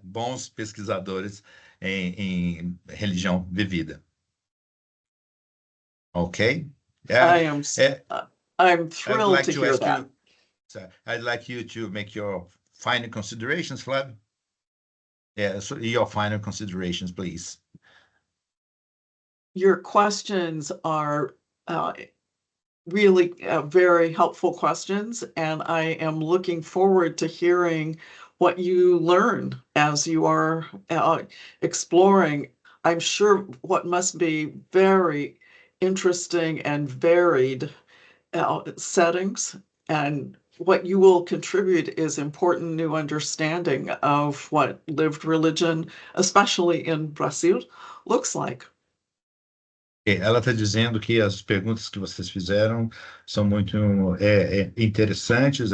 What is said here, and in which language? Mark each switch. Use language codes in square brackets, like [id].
[pt] Bons pesquisadores em religião vivida. [en] Okay? I'm thrilled to hear that. I'd like you to make your final considerations, Flav. Yeah, so your final considerations, please. Your questions are really very helpful questions, and I am looking forward to hearing what you learn as you are exploring. I'm sure what must be very interesting and varied settings, and what you will contribute is important new understanding of what lived religion, especially in Brazil, looks like. [pt] Ela está dizendo que as perguntas que vocês fizeram são muito interessantes.